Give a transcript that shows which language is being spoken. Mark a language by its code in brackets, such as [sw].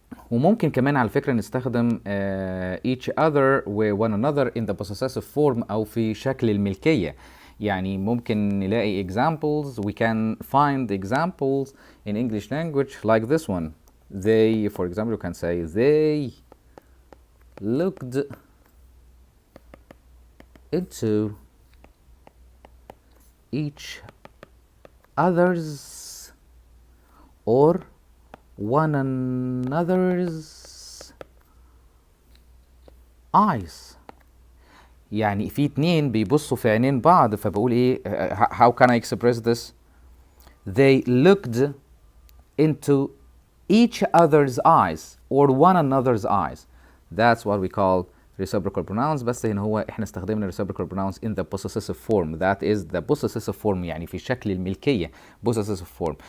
[ar] وممكن كمان على فكرة نستخدم each other و one another [en] in the possessive form [ar] أو في شكل الملكية. يعني ممكن نلاقي [en] examples, we can find examples in English language like this one. They, for example, you can say they looked into each other's or one another's eyes. [ar] يعني في 2 بيبصوا في عينين بعض، فبقول ايه [en] how can I express this? They looked into each other's eyes or one another's eyes. That's what we call reciprocal pronouns. [ar] بس هنا هو احنا استخدمنا [en] reciprocal pronouns in the possessive form. That is the possessive form، [ar] يعني في شكل الملكية [en] possessive form.